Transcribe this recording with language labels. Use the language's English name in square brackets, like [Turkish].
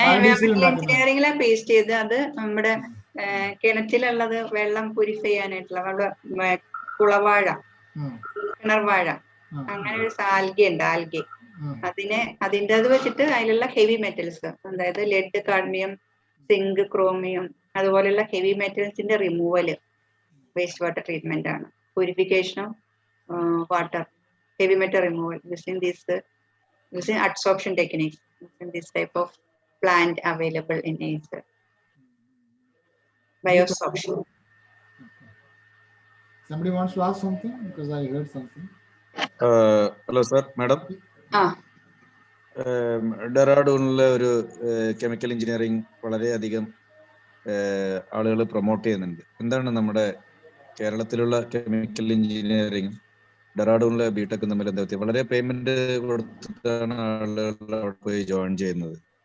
[Malayalam] എഞ്ചിനീയറിംഗിലാണ് paste ചെയ്ത്, അത് നമ്മുടെ കിണറ്റിലുള്ളത് വെള്ളം പ്യൂരിഫൈ ചെയ്യാനായിട്ടുള്ള കുളവാഴ, കിണർവാഴ, അങ്ങനെ ഒരു ആൽഗെ ഉണ്ട്, ആൽഗെ. അതിന്റെ അത് വെച്ചിട്ട് അതിലുള്ള ഹെവി മെറ്റൽസ്, അതായത് ലെഡ്, കാഡ്മിയം, സിങ്ക്, ക്രോമിയം, അതുപോലെയുള്ള ഹെവി മെറ്റൽസിന്റെ റിമൂവല് വേസ്റ്റ് വാട്ടർ ട്രീറ്റ്മെന്റ് ആണ്. [English] Purification of water, heavy metal removal using adsorption techniques, using this type of plant available in nature. Biosorption. Somebody wants to ask something because I heard something. Hello sir, madam. [Malayalam] ഡെറാഡൂണിലെ ഒരു chemical engineering വളരെയധികം ആളുകൾ promote ചെയ്യുന്നുണ്ട്. എന്താണ് നമ്മുടെ കേരളത്തിലുള്ള chemical engineering ഡെറാഡൂണിലെ BTech തമ്മിൽ എന്താ വ്യത്യാസം? വളരെ പേയ്മെന്റ് കൊടുത്തിട്ടാണ് ആളുകൾ അവിടെ പോയി ജോയിൻ ചെയ്യുന്നത്.